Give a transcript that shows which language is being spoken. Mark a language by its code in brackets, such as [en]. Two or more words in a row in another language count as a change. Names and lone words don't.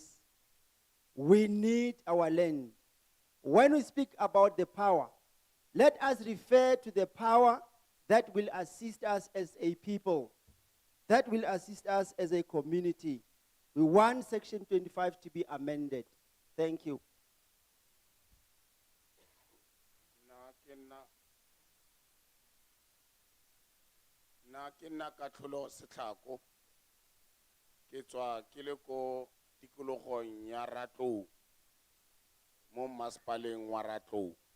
[en] We need our land. When we speak about the power, let us refer to the power that will assist us as a people. That will assist us as a community. We want Section 25 to be amended. Thank you. [tn] Na ke nna Katlholo Setlhako ke tswa ke le ko tikologong ya Ratlou mo masepaleng wa Ratlou.